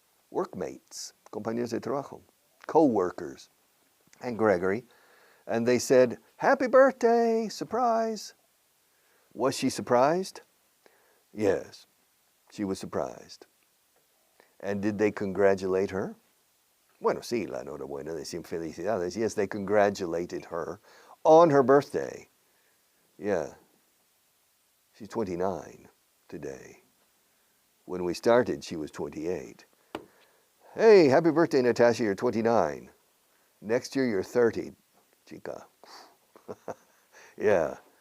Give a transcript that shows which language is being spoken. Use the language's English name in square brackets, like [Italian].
[English] workmates, [Spanish] compañeros de trabajo, [English] co-workers, and Gregory, and they said, "Happy birthday, surprise." Was she surprised? Yes, she was surprised. And did they congratulate her? [Spanish] Bueno, sí, la enhorabuena, decían felicidades. [English] Yes, they congratulated her on her birthday. Yeah, she's 29 today. When we started, she was 28. Hey, happy birthday, Natasha, you're 29. Next year, you're 30, chica. Yeah.